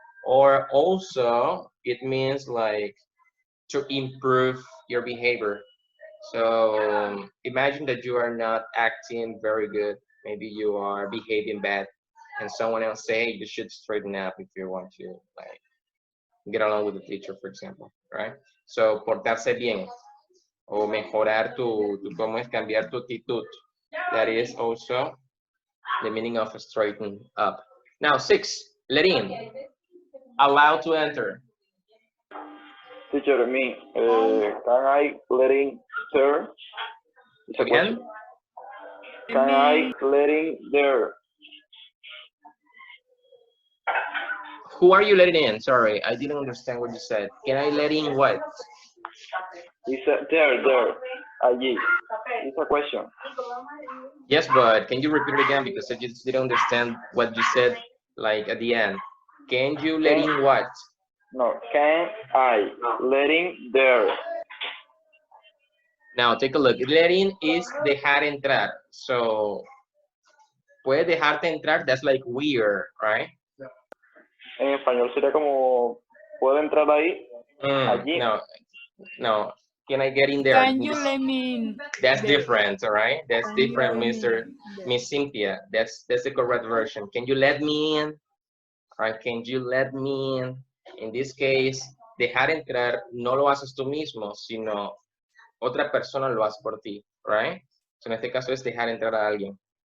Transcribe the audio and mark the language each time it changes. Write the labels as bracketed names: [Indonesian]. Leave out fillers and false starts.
[English] Or also, it means like to improve your behavior. So imagine that you are not acting very good. Maybe you are behaving bad, and someone else say, hey, you should straighten up if you want to like get along with the teacher, for example, right? [Spanish] So portarse bien o mejorar tu cómo es cambiar tu actitud. [English] That is also the meaning of straighten up. Now 6, let in, allow to enter. Teacher, me, can I let in there? Again? Can I let in there? Who are you letting in? Sorry, I didn't understand what you said. Can I let in what? He said there, allí. It's a question. Yes, but can you repeat it again, because I just didn't understand what you said, like at the end. Can you let in what? No, can I let in there? Now take a look. Let in is [Spanish] dejar entrar. [English] So, [Spanish] puede dejarte entrar, [English] that's like weird, right? [Spanish] En español sería como, ¿puedo entrar ahí? Allí. [English] No. Can I get in there? Can you let me in? That's different, all right? That's Can you different, let Miss Cynthia. That's the correct version. Can you let me in? All right, can you let me in? [Spanish] In this case, dejar entrar no lo haces tú mismo, sino otra persona lo hace por ti, right? So en este caso es dejar entrar a alguien.